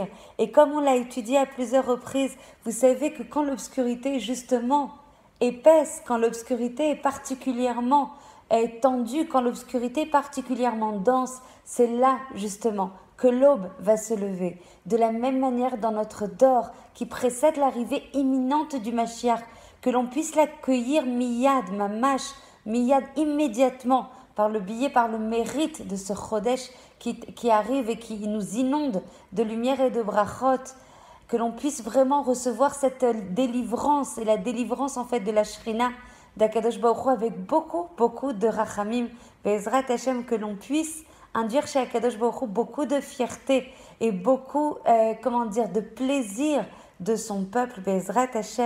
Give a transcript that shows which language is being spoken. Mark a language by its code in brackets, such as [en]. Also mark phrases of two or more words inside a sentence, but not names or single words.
[fr] Et comme on l'a étudié à plusieurs reprises, vous savez que quand l'obscurité est justement épaisse, quand l'obscurité est particulièrement tendue, quand l'obscurité est particulièrement dense, c'est là justement que l'aube va se lever. De la même manière dans notre dor qui précède l'arrivée imminente du Mashiach, que l'on puisse l'accueillir [he] מיד ממש מיד [fr] immédiatement, par le biais, par le mérite de ce Chodesh qui arrive et qui nous inonde de lumière et de brachot, que l'on puisse vraiment recevoir cette délivrance et la délivrance en fait de la Shrina d' [he] הקדוש ברוך הוא [fr] avec beaucoup de rachamim, [he] בעזרת השם, [fr] que l'on puisse induire chez [he] הקדוש ברוך הוא [fr] beaucoup de fierté et beaucoup, de plaisir de son peuple, [he] בעזרת השם.